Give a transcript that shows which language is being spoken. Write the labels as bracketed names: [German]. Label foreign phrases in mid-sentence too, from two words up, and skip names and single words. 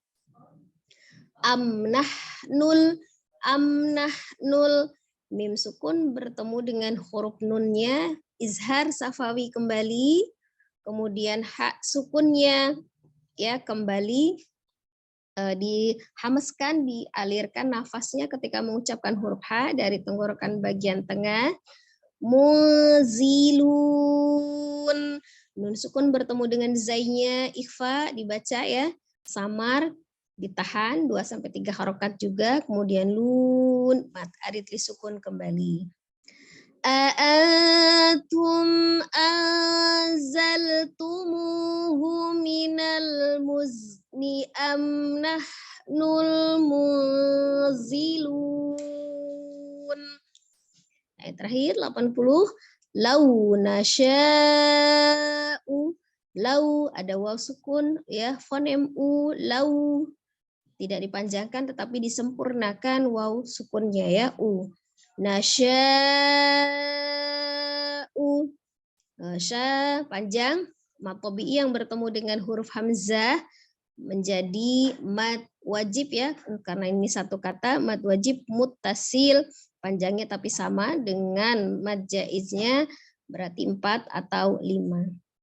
[Indonesian] Amnahnul, mim sukun bertemu dengan huruf nunnya, izhar safawi kembali, kemudian hak sukunnya ya kembali, dihamaskan, dialirkan nafasnya ketika mengucapkan huruf H dari tenggorokan bagian tengah. Muzilun, nun sukun bertemu dengan zainya, ikhfa dibaca ya, samar ditahan 2-3 harokat juga, kemudian lun, mat arid li sukun kembali. [Arabic] أأنتم أنزلتموه من المزن أم نحن المنزلون. [Indonesian] Ayat terakhir 80. [Arabic] لو نشاء, [Indonesian] lau ada waw sukun ya, fonem u, lau tidak dipanjangkan tetapi disempurnakan waw sukunnya ya, u. Nasya'u, sya panjang, mad tabi'i yang bertemu dengan huruf hamzah menjadi mad wajib ya, karena ini satu kata, mad wajib muttasil, panjangnya tapi sama dengan mad jaiznya, berarti 4 atau 5.